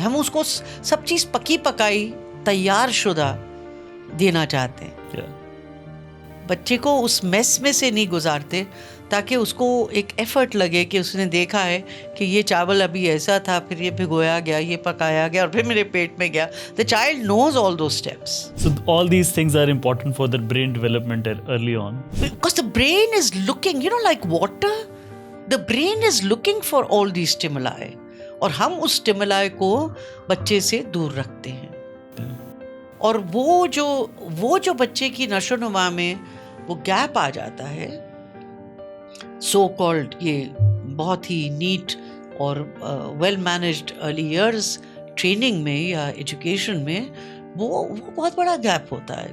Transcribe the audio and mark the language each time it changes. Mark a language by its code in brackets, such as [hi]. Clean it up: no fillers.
[ur] ہم اس کو سب چیز پکی پکائی تیار شدہ دینا چاہتے ہیں. بچے کو اس میس میں سے نہیں گزارتے تاکہ اس کو ایک ایفرٹ لگے کہ اس نے دیکھا ہے کہ یہ چاول ابھی ایسا تھا, پھر یہ بھگویا گیا, یہ پکایا گیا اور پھر میرے پیٹ میں گیا. [en] The child knows all those steps. So all these things are important for the brain development early on. Because the brain is looking, like water, the brain is looking for all these stimuli. [ur] اور ہم اس stimuli کو بچے سے دور رکھتے ہیں. اور وہ جو بچے کی نشو و نما میں وہ گیپ آ جاتا ہے, سو کالڈ یہ بہت ہی نیٹ اور well managed early years training میں یا ایجوکیشن میں, وہ بہت بڑا گیپ ہوتا ہے.